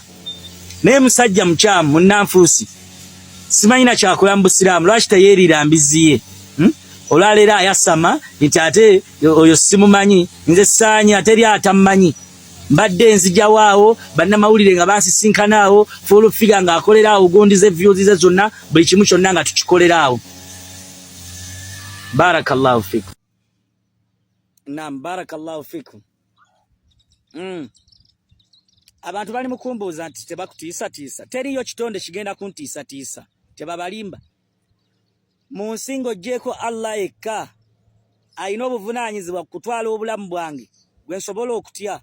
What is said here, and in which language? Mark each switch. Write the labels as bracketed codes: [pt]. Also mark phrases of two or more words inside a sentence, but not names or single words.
[lg] Naye musajja mukyamu munnanfuusi simanyina kyakola mu busiraamu lwaki teyeerira mbizzi ye olwaleero ayasama nti ate oyo simumanyi nze saanya teri atammanyi mbadde nzijawo awo bannamawulire nga bansisinkana awo [en] full figure [lg] nga akolera awo gondize views ze zonna buli kimu kyonna nga tukikolera awo. [ar] بارك الله فيكم. نعم، بارك الله فيكم. [lg] Abantu bali mukumbuuza nti tebakutiisa. Teriyo kitonde kigenda kuntiisa. Tebabalimba. Mu nsingo gyeko Allah ekka ayina obuvunaanyizibwa kutwala obulamu bwange bwe nsobola okutya.